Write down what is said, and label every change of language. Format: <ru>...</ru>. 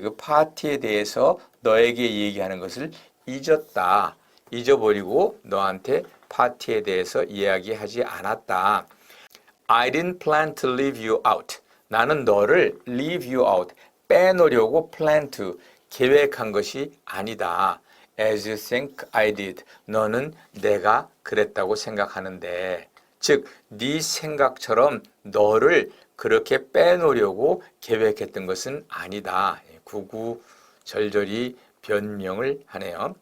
<ko>그 파티에 대해서 너에게 얘기하는 것을 잊었다. 잊어버리고 너한테 파티에 대해서 이야기하지 않았다.</ko> <en>I didn't plan to leave you out.</en> <ko>나는 너를</ko> <en>leave you out.</en> <ko>빼놓으려고 plan to. 계획한 것이 아니다.</ko> <en>As you think I did.</en> <ko>너는 내가 그랬다고 생각하는데. 즉, 네 생각처럼 너를 그렇게 빼놓으려고 계획했던 것은 아니다. 구구절절히 변명을 하네요.</ko>